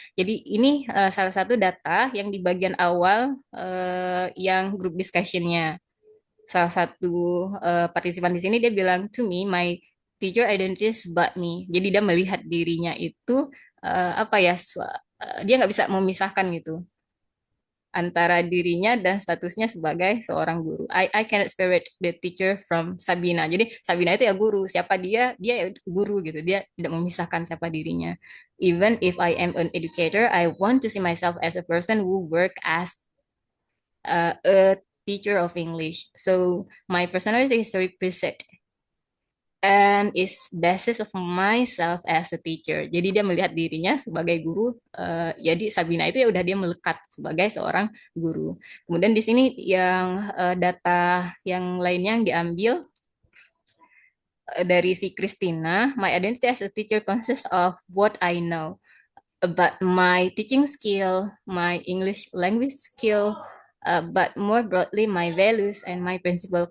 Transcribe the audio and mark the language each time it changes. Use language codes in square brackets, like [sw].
[id] Jadi ini salah satu data yang di bagian awal yang group discussionnya. Salah satu partisipan di sini dia bilang [en] to me my teacher identities but me. [id] Jadi dia melihat dirinya itu apa ya, dia nggak bisa memisahkan gitu antara dirinya dan statusnya sebagai seorang guru. [en] I cannot separate the teacher from Sabina. [id] Jadi Sabina itu ya guru, siapa dia, dia ya guru gitu. Dia tidak memisahkan siapa dirinya. [en] Even if I am an educator, I want to see myself as a person who work as a teacher of English. So my personality is represented and is basis of myself as a teacher. [id] Jadi dia melihat dirinya sebagai guru. Jadi Sabina itu ya udah dia melekat sebagai seorang guru. Kemudian di sini yang data yang lainnya yang diambil dari si Christina, [en] my identity as a teacher consists of what I know about my teaching skill, my English language skill, but more broadly my values and my principle.